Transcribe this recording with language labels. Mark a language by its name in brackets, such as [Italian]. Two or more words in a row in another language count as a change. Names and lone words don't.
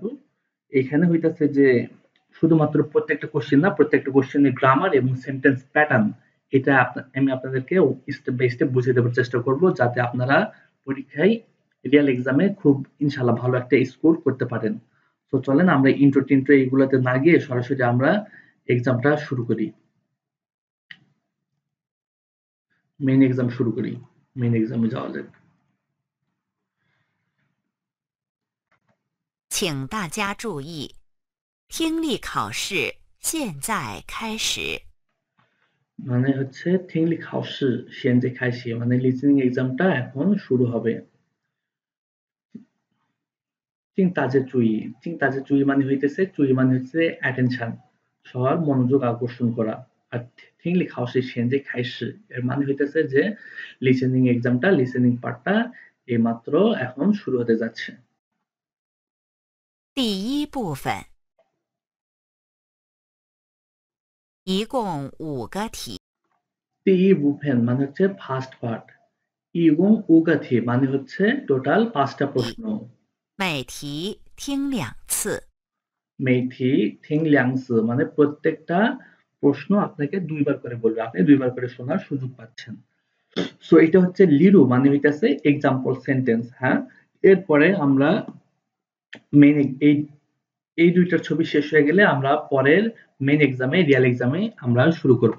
[Bangla] এখানে হইতাছে যে শুধুমাত্র প্রত্যেকটা কোশ্চেন না, প্রত্যেকটা কোশ্চেনের গ্রামার এবং [English] sentence pattern [Bangla] এটা আমি আপনাদেরকে [English] step by step [Bangla] বুঝিয়ে দেওয়ার চেষ্টা করব যাতে আপনারা পরীক্ষায় [English] real exam-e [Bangla] খুব ইনশাল্লাহ ভালো একটা স্কোর করতে পারেন। তো চলেন আমরা ইন্ট্রো টিন্ট্রো এগুলোতে না গিয়ে সরাসরি আমরা এক্সামটা শুরু করি। [English] main exam [Bangla] শুরু করি। [English] main exam-e [Bangla] যাওয়া যাক। [Chinese] 请大家注意，听力考试现在开始。 [Bangla] মানে হচ্ছে [Chinese] 听力考试现在开始 [Bangla] মানে [English] listening exam-ta [Bangla] এখন শুরু হবে। [Chinese] 请大家注意 [Bangla] মানে হইতেছে চুই মানে হচ্ছে অ্যাটেনশন, সবার মনোযোগ আকর্ষণ করা। আর [Chinese] 听力考试现在开始 [Bangla] এর মানে হইতেছে যে [English] listening part-ta [Bangla] এইমাত্র এখন শুরু হতে যাচ্ছে। [Chinese] 第一部分一共5个题，第部分 [Bangla] মানে হচ্ছে [English] first part, [Bangla] এবং উগাথি মানে হচ্ছে টোটাল 5টা প্রশ্ন। [Chinese] 每题听2次。每题听两次 [Bangla] মানে প্রত্যেকটা প্রশ্ন আপনাকে দুইবার করে বলবে, আপনি দুইবার করে শোনার সুযোগ পাচ্ছেন। সো এটা হচ্ছে লিরু মানে হইতাছে [English] example sentence. [Bangla] হ্যাঁ, এরপরে আমরা মেইন এই এই দুইটার ছবি শেষ হয়ে গেলে আমরা পরের [English] main exam-e real exam-e [Bangla] আমরা শুরু করব।